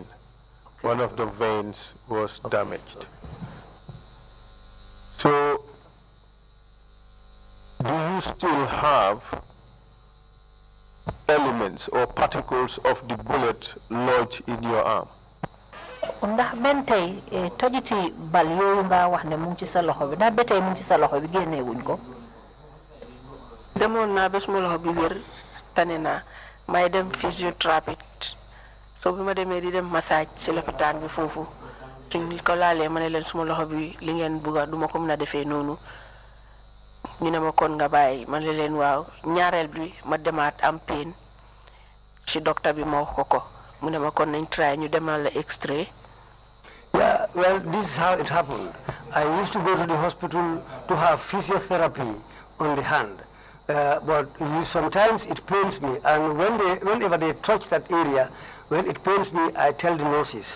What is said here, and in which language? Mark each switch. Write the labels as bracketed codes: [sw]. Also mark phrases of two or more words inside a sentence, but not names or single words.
[en] One of the veins was damaged. So, do you still have elements or particles of the bullet lodged in your arm? [wo] Ndax ben tay tojiti bal yooyu nga wax ne mu ngi ci sa loxo bi ndax ba tey mu ngi ci sa loxo bi génne wuñ ko. demoon naa ba suma loxo bi wér tane naa may dem physiothérapie so bi ma demee di dem massage ci lopitaan bi foofu suñ ko laalee ma ne leen suma loxo bi li ngeen bugga duma ko mën a defee noonu ñu ne ma kon nga bàyyi ma ne leen waaw ñaareel bi ma demaat am pain ci docteur bi ma wax ko mu ne ma kon nañ try ñu demal la x-ray. [en] Yeah, well, this is how it happened. I used to go to the hospital to have physiotherapy on the hand. but sometimes it pains me, and whenever they touch that area, when it pains me, I tell the nurses.